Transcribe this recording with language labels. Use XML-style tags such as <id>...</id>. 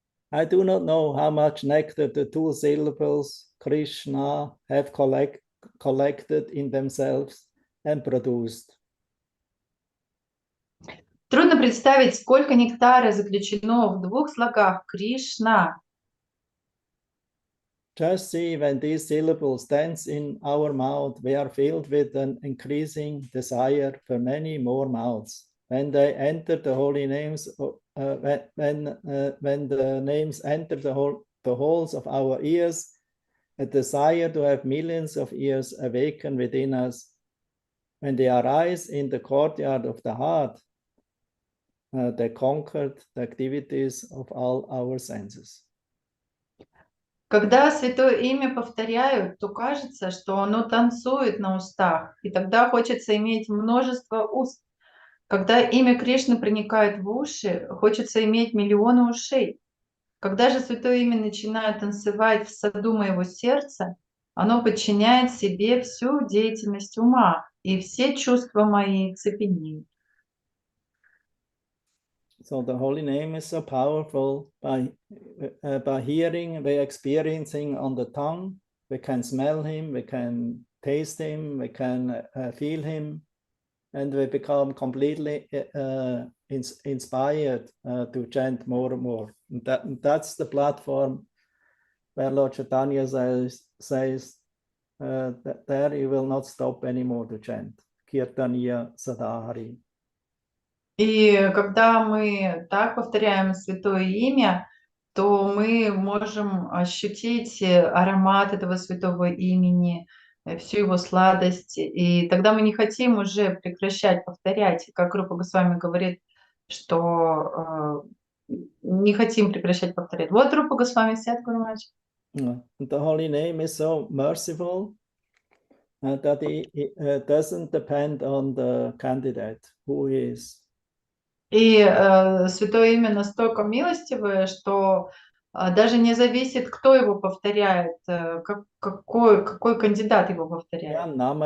<en>I do not know how much nectar the two syllables Krishna have collected in themselves and produced.</en> <ru>Трудно представить, сколько нектара заключено в двух слогах Кришна.</ru> <en>Just see, when these syllables dance in our mouth, we are filled with an increasing desire for many more mouths. When they enter the holy names, when the names enter the holes of our ears, a desire to have millions of ears awaken within us. When they arise in the courtyard of the heart, they conquered the activities of all our senses.</en> <ru>Когда святое имя повторяют, то кажется, что оно танцует на устах, и тогда хочется иметь множество уст. Когда имя Кришны проникает в уши, хочется иметь миллионы ушей. Когда же святое имя начинает танцевать в саду моего сердца, оно подчиняет себе всю деятельность ума, и все чувства мои цепенеют.</ru> <en>So the holy name is so powerful. By hearing, by experiencing on the tongue, we can smell him, we can taste him, we can feel him, and we become completely inspired to chant more and more. And that's the platform where Lord Chaitanya says that there you will not stop anymore to chant.</en> <sa>Kirtaniya Sadahari.</sa> <ru>И когда мы так повторяем святое имя, то мы можем ощутить аромат этого святого имени, всю его сладость. И тогда мы не хотим уже прекращать повторять, как Рупа Госвами говорит, что не хотим прекращать повторять. Вот Рупа Госвами, Сядгуру Мач.</ru> <en>The holy name is so merciful that it doesn't depend on the candidate who he is.</en> <ru>И Святое Имя настолько милостивое, что даже не зависит, кто его повторяет, какой кандидат его повторяет.</ru>